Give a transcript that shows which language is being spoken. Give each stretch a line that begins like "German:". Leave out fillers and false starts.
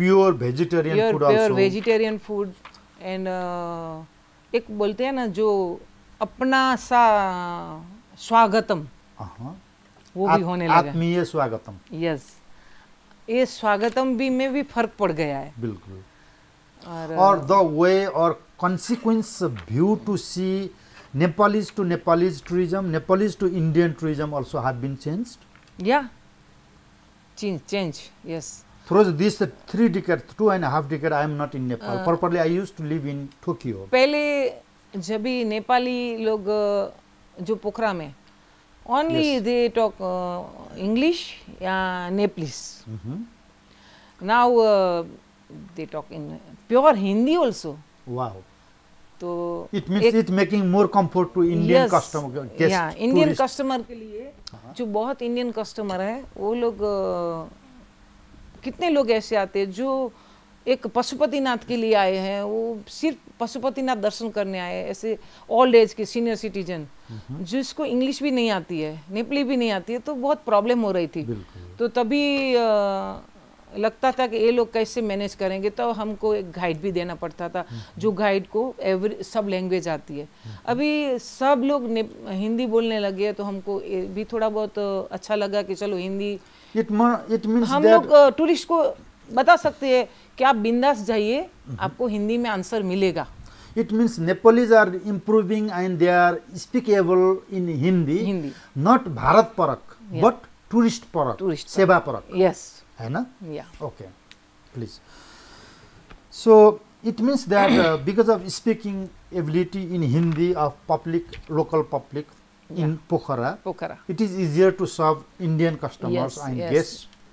English: Pure vegetarian food, pure vegetarian food.
Hindi: And एक बोलते हैं ना जो अपना सा स्वागतम, वो भी होने लगा। आत्मीय स्वागतम। यस, ये स्वागतम भी में भी फर्क पड़ गया है। बिल्कुल।
English: और the way और consequence view to see Nepalese to Nepalese tourism, Nepalese to Indian tourism also have been changed. Yeah, change, yes. Through these 3 decades, 2.5 decades, I am not in Nepal. Properly, I used to live in Tokyo.
Hindi: पहले जब भी नेपाली लोग जो पोखरा में
English: only they talk English
Hindi: या Nepalese.
English: Now they talk in pure Hindi also. Wow.
Hindi: तो
English: it means it making more comfort to Indian customer guest.
Hindi: या Indian customer के लिए, जो बहुत इंडियन कस्टमर है वो लोग कितने लोग ऐसे आते हैं जो एक पशुपतिनाथ के लिए आए हैं, वो सिर्फ पशुपतिनाथ दर्शन करने आए हैं। ऐसे ओल्ड एज के सीनियर सिटीजन जिसको इंग्लिश भी नहीं आती है, नेपाली भी नहीं आती है, तो बहुत प्रॉब्लम हो रही थी। तो तभी लगता था कि ये लोग कैसे मैनेज करेंगे, तो हमको एक गाइड भी देना पड़ता था, जो गाइड को सब लैंग्वेज आती है। अभी सब लोग हिंदी बोलने लगे, तो हमको भी थोड़ा बहुत अच्छा लगा कि चलो हिंदी
English: it means
Hindi: हम लोग टूरिस्ट को बता सकते हैं कि आप बिंदास जाइए, आपको हिंदी में आंसर मिलेगा।
English: It means Nepalese are improving and they are speakable in Hindi, not Bharat Parak, but tourist Parak, Seva Parak. Yes.
Hindi: है ना?
English: Yeah. Okay, please. So it means that because of speaking ability in Hindi of local public in Pokhara, it is easier to serve Indian customers and guests.